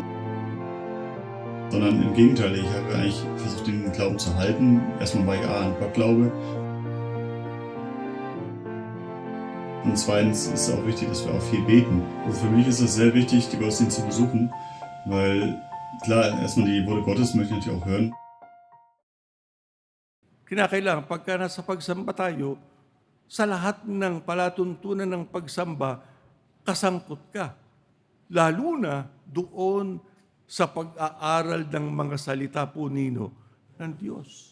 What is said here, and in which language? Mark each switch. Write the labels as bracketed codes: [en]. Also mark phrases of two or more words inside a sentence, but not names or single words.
[de] Sondern im Gegenteil, ich habe eigentlich versucht, den Glauben zu halten. Erstmal, weil ich an Gott glaube. Und zweitens ist es auch wichtig, dass wir auch viel beten. Also für mich ist es sehr wichtig, die Gottesdienste zu besuchen, weil klar, erstmal die Worte Gottes möchte ich natürlich auch hören. [tl] Kinakailangan, pagka nasa pagsamba tayo, sa lahat ng palatuntunan ng pagsamba, kasangkot ka. Lalo na doon sa pag-aaral ng mga salita po nino ng Diyos.